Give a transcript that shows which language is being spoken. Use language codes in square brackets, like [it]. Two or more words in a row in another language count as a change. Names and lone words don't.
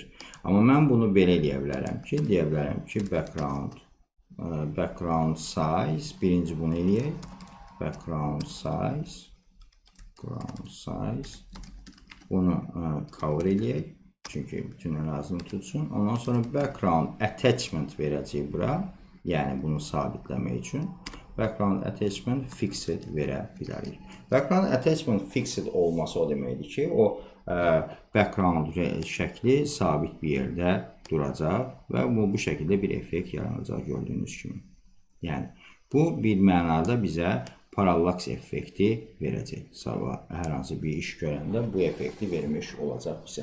[az] Amma mən bunu belə deyə bilərəm ki, [en] background size, [az] birinci bunu eləyək. [en] Background size, [az] bunu cover eləyək. Çünki bütün ərazini tutsun. Ondan sonra [en] background attachment [az] verəcəyik bura. Yəni bunu sabitləmək üçün. [en] Background attachment fixed [az] verə bilərik. [en] Background attachment fixed [az] olması o deməkdir ki, o background şəkli sabit bir yerdə duracaq və bu şəkildə bir effekt yaranacaq gördüyünüz kimi. Yəni bu bir mənada bizə parallaks effekti verəcək. Sabah hər hansı bir iş görəndə bu effekti vermiş olacaq bizə.